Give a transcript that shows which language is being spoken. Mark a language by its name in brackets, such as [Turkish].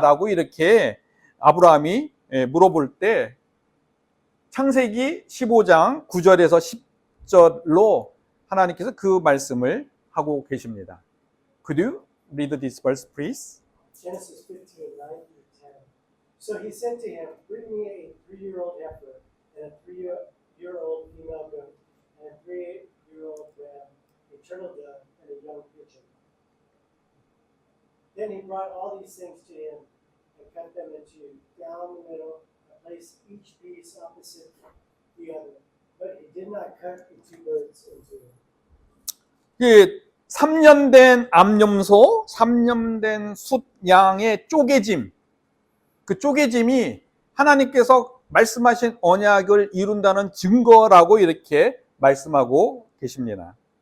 [Korean] 라고 이렇게 아브라함이 물어볼 때 창세기 15장 9절에서 10절로 하나님께서 그 말씀을 하고 계십니다. [English] Could you read this verse, please? Genesis 15:9-10. So he said to him, Bring me a 3-year-old heifer and a 3-year-old female goat and a 3-year-old ram, a turtle dove, and a young pigeon. Then he brought all these things to him and cut them into down the middle and placed each piece opposite the other. But he did not cut the two birds in two. [Korean] 3년 된 암염소, 3년 된 숫양의 쪼개짐, 그 쪼개짐이 하나님께서 말씀하신 언약을 이룬다는 증거라고 이렇게 말씀하고 계십니다.